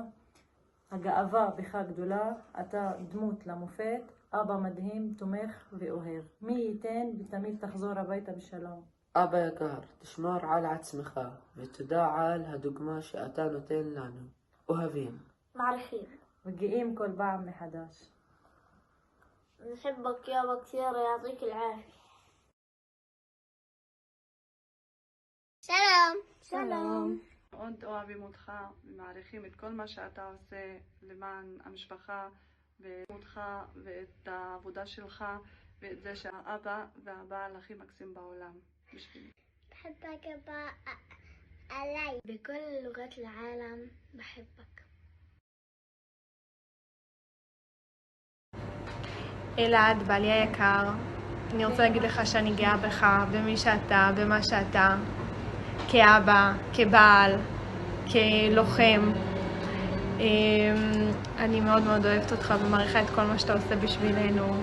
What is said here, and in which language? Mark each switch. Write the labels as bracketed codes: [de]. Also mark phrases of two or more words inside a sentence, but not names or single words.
[he] הגאווה בך גדולה, אתה דמות למופת, אבא מדהים, תומך ואוהב. מי ייתן ותמיד תחזור הביתה בשלום. אבא יקר, תשמור על עצמך ותודה על הדוגמה שאתה נותן לנו. אוהבים. מעריכים. וגאים כל פעם מחדש. [ar] نحبك يابا كثير يعطيك العافية. [he] שלום. מאוד אוהבים אותך ומעריכים את כל מה שאתה עושה למען המשפחה ואותך ואת העבודה שלך ואת זה שהאבא והבעל הכי מקסים בעולם בשבילי. [ar] بحبك أبا علي بكل لغات العالم بحبك. [he] אלעד, בעלי היקר, אני רוצה להגיד לך שאני גאה בך, במי שאתה, במה שאתה, כאבא, כבעל, כלוחם. אני מאוד מאוד אוהבת אותך ומעריכה את כל מה שאתה עושה בשבילנו.